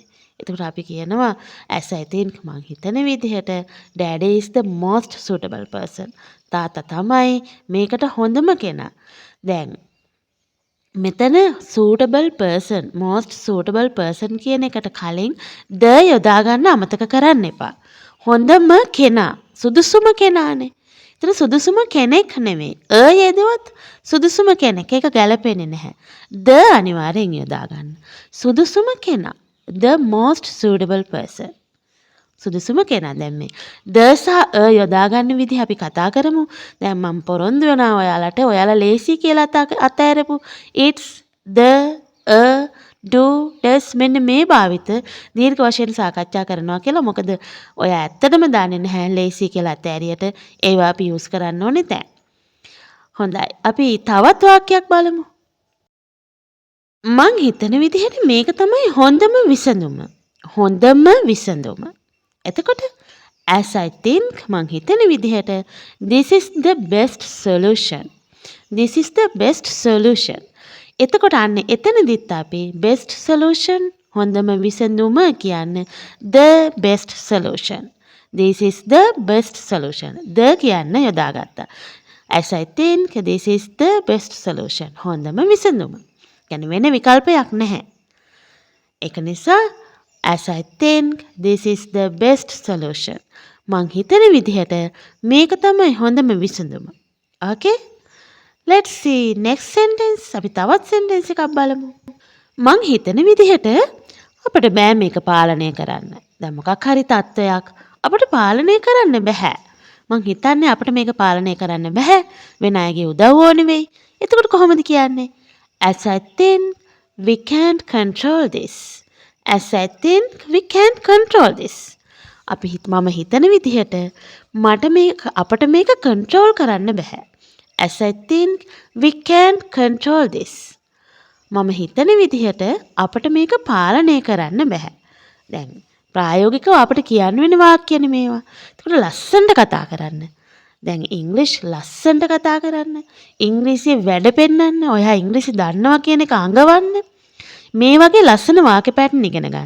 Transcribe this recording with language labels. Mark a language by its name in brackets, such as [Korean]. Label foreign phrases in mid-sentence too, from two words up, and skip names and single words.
[Sinhala] එතකොට අපි කියනවා [English] as I think [Sinhala] මං හිතන විදිහට [English] daddy is the most suitable person. [Sinhala] තාත්තා තමයි මේකට හොඳම කෙනා. දැන් මෙතන [English] suitable person, most suitable person [Sinhala] කියන එකට කලින් the යොදා ගන්න අමතක කරන්න එපා. හොඳම කෙනා, සුදුසුම කෙනානේ. එතන සුදුසුම කෙනෙක් නෙමෙයි. යෙදුවත් සුදුසුම කෙනෙක්. ඒක ගැලපෙන්නේ නැහැ. the අනිවාර්යෙන් යොදා ගන්න. සුදුසුම කෙනා. [English] The most suitable person. [Sinhala] සුදුසුම කෙනා. දැන් මේ the සහ යොදා ගන්න විදිහ අපි කතා කරමු. දැන් මම පොරොන්දු වෙනවා ඔයාලට. ඔයාලා ලේසි කියලා අතෑරපු [English] it's the do does [Sinhala] මෙන්න මේ භාවිත දීර්ඝ වශයෙන් සාකච්ඡා කරනවා කියලා. මොකද ඔයා ඇත්තටම දන්නේ නැහැ ලේසි කියලා අතෑරියට ඒවා අපි යූස් කරන්න ඕනේ දැන්. හොඳයි. අපි තවත් වාක්‍යයක් බලමු. මං හිතන විදිහට මේක තමයි හොඳම විසඳුම. හොඳම විසඳුම. එතකොට [English] as I think [Sinhala] මං හිතන විදිහට [English] this is the best solution. This is the best solution. [Sinhala] එතකොට අන්න එතනදිත් අපි [English] best solution [Sinhala] හොඳම විසඳුම කියන්නේ [English] the best solution. This is the best solution. [Sinhala] the කියන්න යොදාගත්තා. [English] As I think this is the best solution. [Sinhala] හොඳම විසඳුම. කියන්නේ වෙන විකල්පයක් නැහැ. ඒක නිසා [English] as I think this is the best solution. [Sinhala] මං හිතන විදිහට මේක තමයි හොඳම විසඳුම. [English] Okay? Let's see next sentence. [Sinhala] අපි තවත් sentence එකක් බලමු. මං හිතන විදිහට අපිට බෑ මේක පාලනය කරන්න. දැන් මොකක් හරි තත්වයක් අපිට පාලනය කරන්න බෑ. මං හිතන්නේ අපිට මේක පාලනය කරන්න බෑ. වෙන අයගේ උදව් ඕනේ වෙයි. එතකොට කොහොමද කියන්නේ? [English] As I think we can't control this. As I think we can't control this. [Sinhala] මම හිතන විදිහට අපට මේක control කරන්න බෑ. [English] As I think we can't control this. [Sinhala] මම හිතන විදිහට අපට මේක පාලනය කරන්න බෑ. දැන් ප්‍රායෝගිකව අපිට කියන්න වෙන වාක්‍යනේ මේවා. ඒකට ලස්සනට කතා කරන්න. දැන් ඉංග්‍රීසි ලස්සනට කතා කරන්න. ඉංග්‍රීසියේ වැඩ පෙන්නන්න. ඔයා ඉංග්‍රීසි දන්නවා කියන එක අඟවන්න. මේ වගේ ලස්සන වාක්‍ය පැටර්න් ඉගෙන ගන්න.